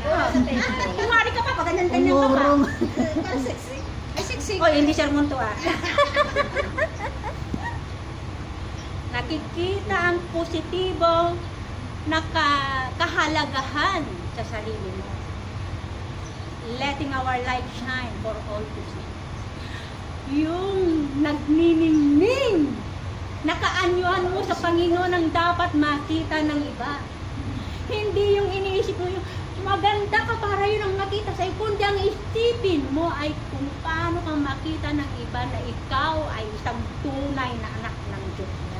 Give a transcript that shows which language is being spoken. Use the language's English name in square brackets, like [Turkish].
[Filipino] Oh. Kumari ka pa, pag ganyan-ganyan ka pa. Umurong. Para sexy. Ay, sexy. Oy, hindi sermon to ah. Nakikita ang positibo na kahalagahan sa sarili mo. [English] Letting our light shine for all to see. [Filipino] Yung nagniningning, nakaanyuhan mo sa Panginoon ang dapat makita ng iba. Hindi yung iniisip mo yung maganda ka para yun ang makita sa'yo, kundi ang isipin mo ay kung paano kang makita ng iba na ikaw ay isang tunay na anak ng Diyos.